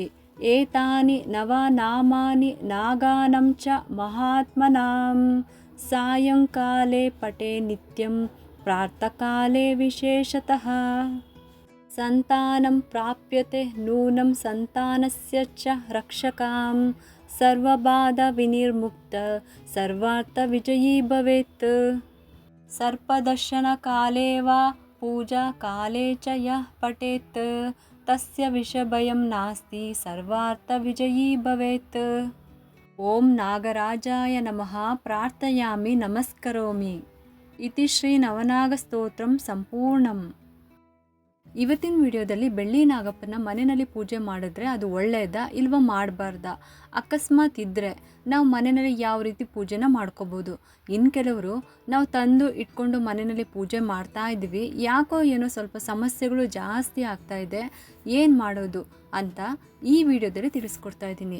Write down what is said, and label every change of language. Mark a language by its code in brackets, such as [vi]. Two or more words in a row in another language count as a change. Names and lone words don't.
[sa] ಏತಾನಿ ನವನಾಮಾನಿ ನಾಗಾನಂ ಚ ಮಹಾತ್ಮನಾಂ ಸಾಯಂಕಾಲೇ ಪಠೇ ನಿತ್ಯಂ ಪ್ರಾತಃಕಾಲೇ ವಿಶೇಷತಃ. ಸಂತಾನಂ ಪ್ರಾಪ್ಯತೆ ನೂನಂ ಸಂತಾನಸ್ಯ ಚ ರಕ್ಷಕಾಂ ಸರ್ವಬಾಧ ವಿನಿರ್ಮುಕ್ತ ಸರ್ವಾರ್ಥ ವಿಜಯೀ ಭವೇತ್. ಸರ್ಪದರ್ಶನ ಕಾಲೇ ವಾ ಪೂಜಾ ಕಾಲೇ ಚ ಯಃ ಪಠೇತ್ ತಸ್ಯ ವಿಷಭಯಂ ನಾಸ್ತಿ ಸರ್ವಾರ್ಥ ವಿಜಯೀ ಭವೇತ್. ಓಂ ನಾಗರಾಜಾಯ ನಮಃ ಪ್ರಾರ್ಥಯಾಮಿ ನಮಸ್ಕರೋಮಿ. ಇತಿ ಶ್ರೀ ನವನಾಗ ಸ್ತೋತ್ರಂ ಸಂಪೂರ್ಣಂ. [kn] ಇವತ್ತಿನ ವಿಡಿಯೋದಲ್ಲಿ ಬೆಳ್ಳಿ ನಾಗಪ್ಪನ ಮನೆಯಲ್ಲಿ ಪೂಜೆ ಮಾಡಿದ್ರೆ ಅದು ಒಳ್ಳೆಯದಾ ಇಲ್ವಾ ಮಾಡಬಾರ್ದಾ? ಅಕಸ್ಮಾತ್ ಇದ್ದರೆ ನಾವು ಮನೆಯಲ್ಲಿ ಯಾವ ರೀತಿ ಪೂಜೆನ ಮಾಡ್ಕೋಬೋದು? ಇನ್ನು ಕೆಲವರು ನಾವು ತಂದು ಇಟ್ಕೊಂಡು ಮನೆಯಲ್ಲಿ ಪೂಜೆ ಮಾಡ್ತಾ ಇದ್ದೀವಿ, ಯಾಕೋ ಏನೋ ಸ್ವಲ್ಪ ಸಮಸ್ಯೆಗಳು ಜಾಸ್ತಿ ಆಗ್ತಾ ಇದೆ, ಏನು ಮಾಡೋದು ಅಂತ ಈ ವಿಡಿಯೋದಲ್ಲಿ ತಿಳಿಸ್ಕೊಡ್ತಾ ಇದ್ದೀನಿ.